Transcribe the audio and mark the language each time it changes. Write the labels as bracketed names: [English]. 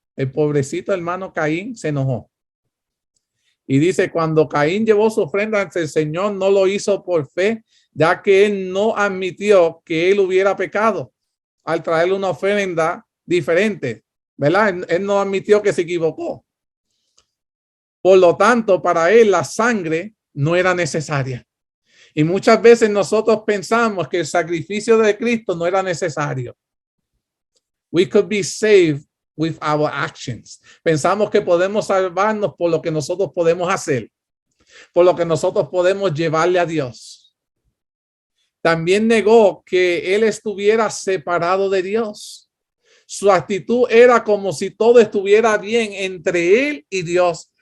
[Spanish] El pobrecito hermano Caín se enojó. Y dice, cuando Caín llevó su ofrenda ante el Señor, no lo hizo por fe, ya que él no admitió que él hubiera pecado al traerle una ofrenda diferente, ¿verdad? Él no admitió que se equivocó. Por lo tanto, para él la sangre no era necesaria. Y muchas veces nosotros pensamos que el sacrificio de Cristo no era necesario. [English] We could be saved with our actions. [Spanish] Pensamos que podemos salvarnos por lo que nosotros podemos hacer, por lo que nosotros podemos llevarle a Dios. También negó que él estuviera separado de Dios. Su actitud era como si todo estuviera bien entre él y Dios.